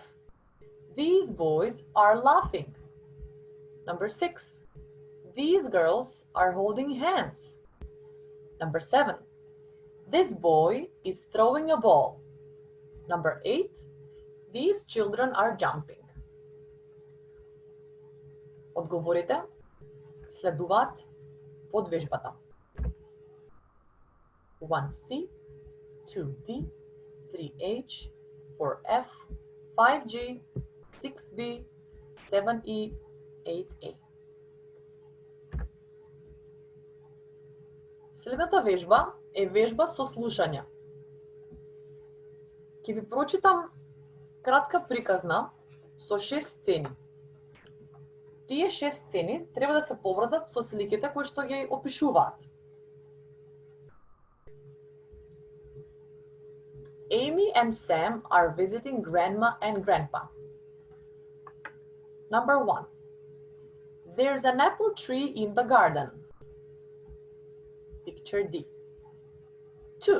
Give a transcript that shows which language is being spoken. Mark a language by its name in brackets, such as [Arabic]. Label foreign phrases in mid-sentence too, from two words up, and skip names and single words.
[English] These boys are laughing. Number 6. These girls are holding hands. Number 7. This boy is throwing a ball. Number 8. These children are jumping. [Macedonian] Одговорите следуваат под вежбата. 1C, 2D, 3H, 4F, 5G, 6B, 7E, 8A. Следната вежба е вежба со слушање. Ќе ви прочитам кратка приказна со 6 сцени. Тие 6 сцени треба да се поврзат со сликите кои што ги опишуваат. [English] Amy and Sam are visiting Grandma and Grandpa. Number 1. There's an apple tree in the garden. Picture D. 2.